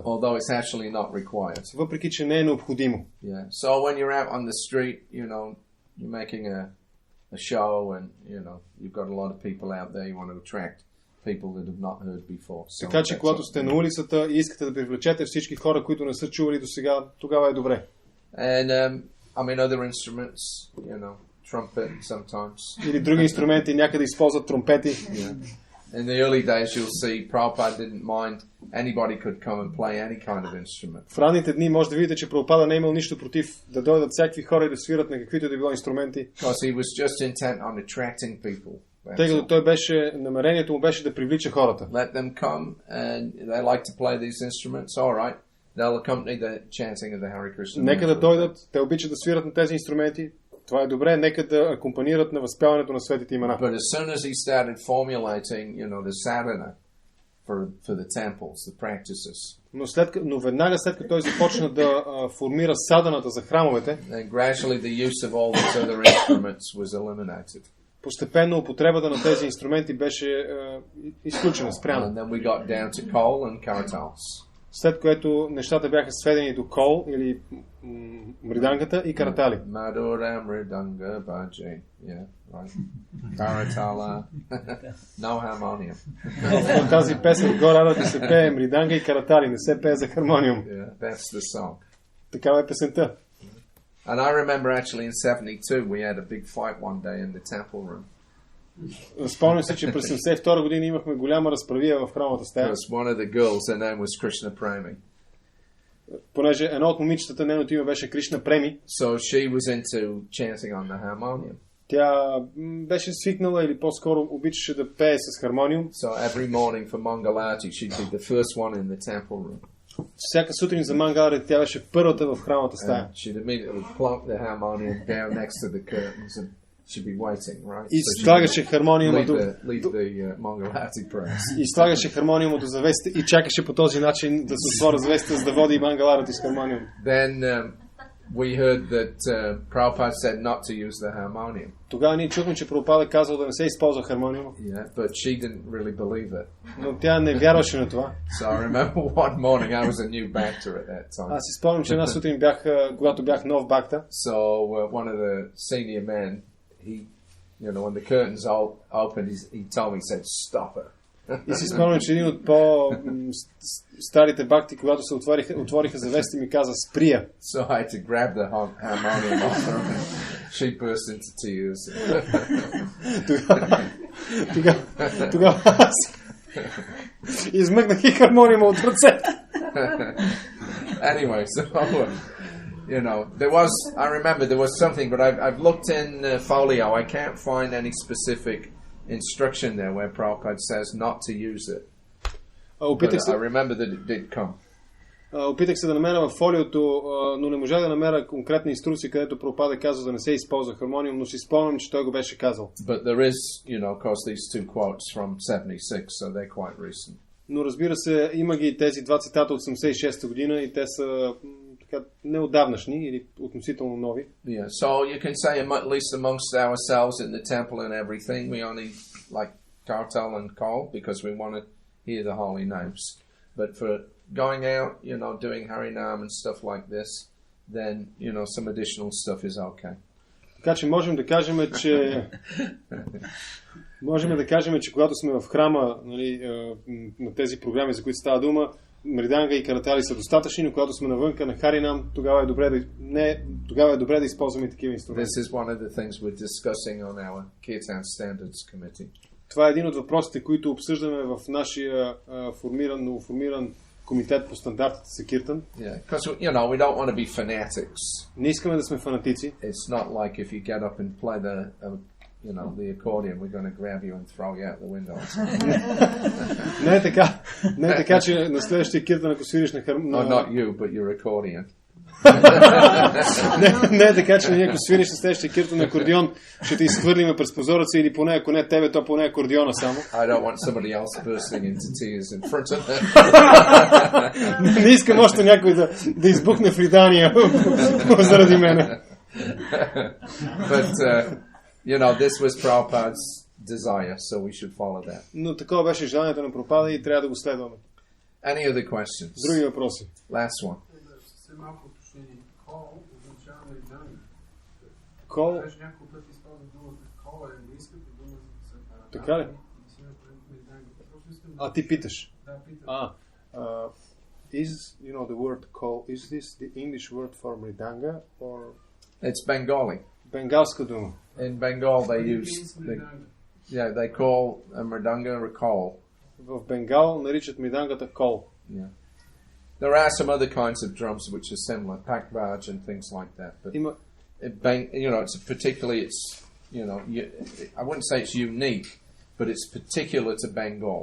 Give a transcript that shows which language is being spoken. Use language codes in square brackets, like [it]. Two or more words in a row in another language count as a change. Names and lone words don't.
[en] Although it's actually not required. [bg] Въпреки, че не е необходимо. [en] Yeah. So when you're out on the street, you're making a show and, you've got a lot of people out there, you want to attract people that have not heard before. So [bg] така че, когато сте на улицата и искате да привлечете всички хора, които не са чували до сега, тогава е добре. [en] And, other instruments, trumpet sometimes. [bg] Или други инструменти, някъде използват тромпети. [en] Yeah. In the early days you'll see Prabhupada didn't mind anybody could come and play any kind of instrument. [bg] В ранните дни може да видите, че Прабхупада не е имал нищо против да дойдат всякакви хора и да свират на каквито да било инструменти. [en] Because he was just intent on attracting people. [bg] Тъй като намерението му беше да привлича хората. [en] Let them come and they like to play these instruments. All right. They'll accompany the chanting of the Hare Krishna. [bg] Нека да дойдат, те обичат да свират на тези инструменти. Това е добре, нека да акомпанират на възпяването на светите имена. [en] But as soon as he started formulating, the sadhana for the temples, the practices. [bg] Но веднага след като той започна да формира саданата за храмовете, [en] and gradually the use of all these other instruments was eliminated. [bg] Постепенно употребата на тези инструменти беше изключена, спряна. [en] And then we got down to kol and karatals. [bg] След което нещата бяха сведени до кол или мридангата и каратали. [bn] Madhura mridanga bhaje. [en] Yeah, right. Karatala. No harmonium. [bg] В тази песен горе се пее мриданга и каратали, не се пее за хармониум. [en] Yeah, that's the song. [bg] Такава е песента. [en] And I remember actually in 72 we had a big fight one day in the temple room. [bg] Спомням се, че през 72 година имахме голяма разправия в храмовата стая. [en] Because one of the girls, her name was Krishna Premi. [bg] понеже едно от момичетата, нейното име беше Кришна Преми. [en] So she was into chanting on the harmonium. [bg] Тя беше свикнала или по-скоро обичаше да пее с хармониум. [en] So every morning for Mangalarti, she'd be the first one in the temple room. [bg] Всяка сутрин за Мангаларти тя беше първата в храмата стая. [en] She'd immediately plonk the harmonium down next to the curtains and she'd be waiting, right? [bg] И слагаше хармониума до [en] Mangalarti prayers. [bg] и слагаше хармониума до завесите и чакаше по този начин да се отворят завесите, за да води Мангаларти с хармониум. [en] Then we heard that Prabhupada said not to use the harmonium. [bg] Тогава ние чухме, че Прабхупада казал да не се използва хармониума. [en] Yeah, but she didn't really believe it. [bg] Но тя не вярваше на това. [en] So I remember one morning I was a new bhakta at that time. [bg] Аз си спомням, че една сутрин когато бях нов бхакта. [en] So one of the senior men, he, when the curtains opened, he told me, he said, "Stop it." [bg] И си спомням, че един от по-старите бхакти, когато се отвориха завесите, ми каза сприя. So I had to grab the harmonium off her and she burst into tears. Тогава аз измъкнах и хармониума от ръцете. [en] Anyway, so there was, I remember there was something, but I've looked in folio. I can't find any specific instruction there where Prabhupada says not to use it. But I remember that it did come. [bg] Опитах се да намеря в фолиото, но не можах да намеря конкретна инструкция, където Прабхупада казва да не се използва хармониум, но си спомням, че той го беше казал. [en] But there is, of course, these two quotes from 76, so they're quite recent. [bg] Но разбира се, има ги тези два цитата от 76-та година и те са така неотдавнашни или относително нови. [en] Yeah, so you can say at least amongst ourselves in the temple and everything, we only like kartal and call because we want to hear the holy names. But for going out, doing Harinam and stuff like this, then, some additional stuff is okay. [bg] Така че можем да кажем, че когато сме в храма, на тези програми, за които става дума, мриданга и каратали са достатъчни, но когато сме навънка на Харинам, тогава е добре да използваме такива инструменти. [en] This is one of the things we're discussing on our Kirtan Standards Committee. [bg] Това е един от въпросите, които обсъждаме в нашия новоформиран комитет по стандартите за киртан. [en] Yeah, because we don't want to be fanatics. [bg] Не искаме да сме фанатици. [en] It's not like if you get up and play the accordion, we're going to grab you and throw you out the window. [bg] Не е така, че на следващия киртан, ако свириш на хармониум. [en] No, not you, but your accordion. [bg] Не е така, че ако свириш на следващия киртан на акордион, ще те изхвърлиме през прозореца или поне, ако не тебе, то поне акордиона само. [en] I don't want somebody else bursting into tears in front of them. [bg] Не искам още някой да избухне в ридания заради мене. [en] But this was Prabhupada's desire, so we should follow that. [bg] Но такова беше желанието на Прабхупада и трябва да го следваме. [en] Any other questions? [bg] Други въпроси. [en] Last one. [bg] Малко уточнение. Кол означава мриданга. Кол? Беше няколко пъти използва думата кол, е английската дума за сепарата. Така ли? А ти питаш? Да, питам. [en] Is, the word call, is this the English word for mridanga or? It's Bengali. [bg] Бенгалска дума. [en] In Bengal they use, they call a mridanga a call. [bg] В Бенгал наричат мридангата кол. [en] Yeah. There are some other kinds of drums which are similar, pakbaj and things like that. But it's particularly, I wouldn't say it's unique, but it's particular to Bengal.